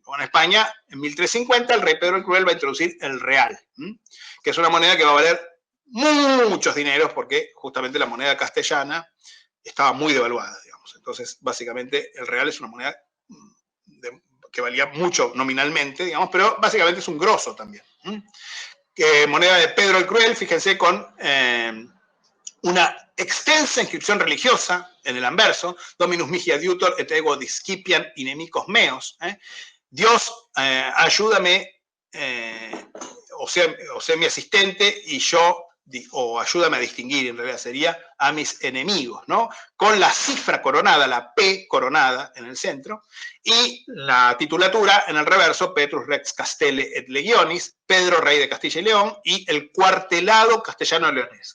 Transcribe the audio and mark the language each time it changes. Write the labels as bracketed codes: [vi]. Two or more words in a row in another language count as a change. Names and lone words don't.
[es] En España, en 1350, el rey Pedro el Cruel va a introducir el real, que es una moneda que va a valer muchos dineros porque justamente la moneda castellana estaba muy devaluada, digamos. Entonces, básicamente, el real es una moneda que valía mucho nominalmente, digamos, pero básicamente es un grosso también. Moneda de Pedro el Cruel, fíjense, con una extensa inscripción religiosa en el anverso, [la] Dominus mihi adiutor et ego discipiam inimicos meos. [es] Dios, ayúdame, o sea mi asistente, y yo, o ayúdame a distinguir, en realidad sería, a mis enemigos, ¿no? Con la cifra coronada, la P coronada en el centro, y la titulatura en el reverso, [la] Petrus Rex Castelle et Legionis, [es] Pedro, rey de Castilla y León, y el cuartelado castellano-leonés.